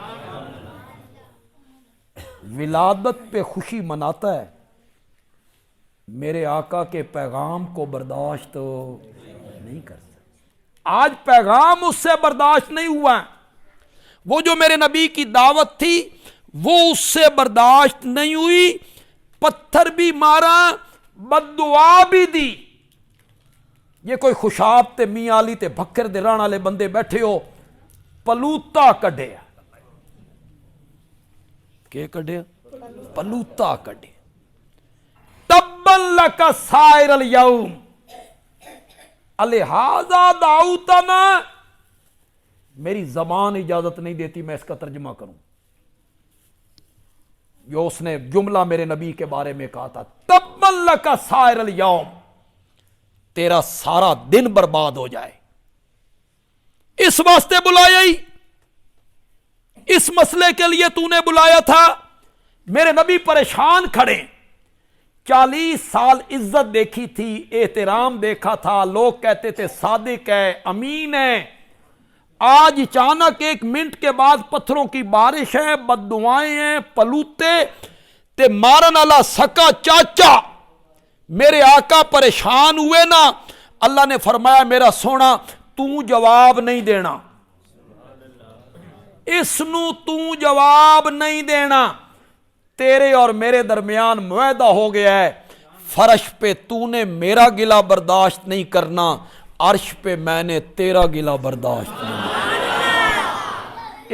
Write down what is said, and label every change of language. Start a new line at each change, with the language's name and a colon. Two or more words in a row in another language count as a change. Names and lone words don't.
Urdu: ولادت پہ خوشی مناتا ہے، میرے آقا کے پیغام کو برداشت نہیں کر سکتا۔ آج پیغام اس سے برداشت نہیں ہوا، وہ جو میرے نبی کی دعوت تھی وہ اس سے برداشت نہیں ہوئی، پتھر بھی مارا، بد دعا بھی دی۔
Punjabi: یہ کوئی خوشاب تے میاں علی تے بکر دے ران والے بندے بیٹھے ہو، پلوتا کڈیا، کہ کڈیا؟ پلوتا کڈیا۔
Arabic: تبن لک سائر الیوم الہذا دعوتنا،
Urdu: میری زبان اجازت نہیں دیتی میں اس کا ترجمہ کروں، جو اس نے جملہ میرے نبی کے بارے میں کہا تھا،
Arabic: تبن لک سائر الیوم،
Urdu: تیرا سارا دن برباد ہو جائے۔ اس واسطے بلایا ہی، اس مسئلے کے لیے تو نے بلایا تھا۔ میرے نبی پریشان کھڑے، 40 سال عزت دیکھی تھی، احترام دیکھا تھا، لوگ کہتے تھے صادق ہے، امین ہے۔ آج اچانک 1 منٹ کے بعد پتھروں کی بارش ہے، بد دعائیں ہیں،
Punjabi: پلوتے تے مارن والا سکا چاچا۔
Urdu: میرے آقا پریشان ہوئے نا، اللہ نے فرمایا
Punjabi: میرا سونا تو جواب نہیں دینا،
Urdu: اس نو تو جواب نہیں دینا، تیرے اور میرے درمیان معاہدہ ہو گیا ہے، فرش پہ تو نے میرا گلہ برداشت نہیں کرنا، عرش پہ میں نے تیرا گلہ برداشت نہیں کرنا۔